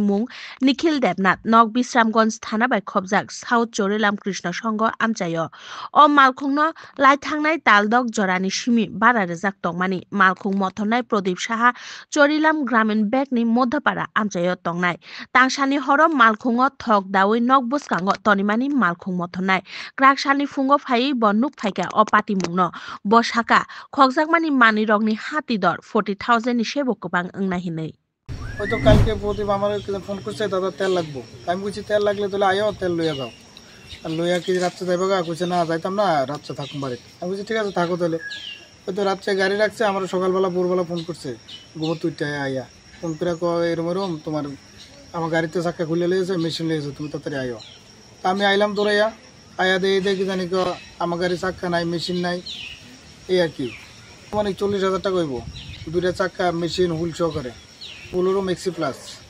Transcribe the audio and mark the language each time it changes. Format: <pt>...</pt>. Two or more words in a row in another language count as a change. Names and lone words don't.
<trp>मुं निखिल देबनाथ नग बिश्रामगंज थाना बाय खबजाक साउथ चोरिलाम कृष्ण संघ आमचायो अ मालखुंनो लायथांनाय तालदक जरानि सिमी बारा रेजाक तंमानि मालखुं मथनाय प्रदीप साहा चोरिलाम ग्रामीण बैंकनि मध्यपाड़ा आमचायो तंनाय तांसानि हरम मालखुंगो थक दावै नग बुसकांगो तनिमानि मालखुं मथनाय क्राकसानि फुंगो फायै बनुक फायका अपाति मुंनो बसाका खगजाकमानि मानि रगनि हाति दर 40,000 नि सेबो गोबां ओंनाहिनै</trp> <bn>হয়তো কালকে প্রদীপ আমার ফোন করছে দাদা তেল লাগবো আমি বলছি তেল লাগলে তাহলে আয়ো তেল লইয়া যাও আর লইয়া কি রাত্রে যাইবা গা কইছে না যাইতাম না রাত্রে থাকুম বাড়িতে আমি বলছি ঠিক আছে থাকো তাহলে হয়তো রাত্রে গাড়ি রাখছে আমার সকালবেলা ভোরবেলা ফোন করছে গোবর তুইটা আইয়া ফোন করে এরম এরম তোমার আমার গাড়িতে চাক্কা খুলে লিয়েছে মেশিন লিয়েছে তুমি তাড়াতাড়ি আইও তা আমি আইলাম তোরাইয়া আয়া দিয়ে দেখি জানি আমার গাড়ি চাক্কা নাই মেশিন নাই এই আর কি মানে 40,000 টাকা হইব দুইটা চাক্কা মেশিন হুইল সহকারে বুলেরো মেক্সি প্লাস</bn>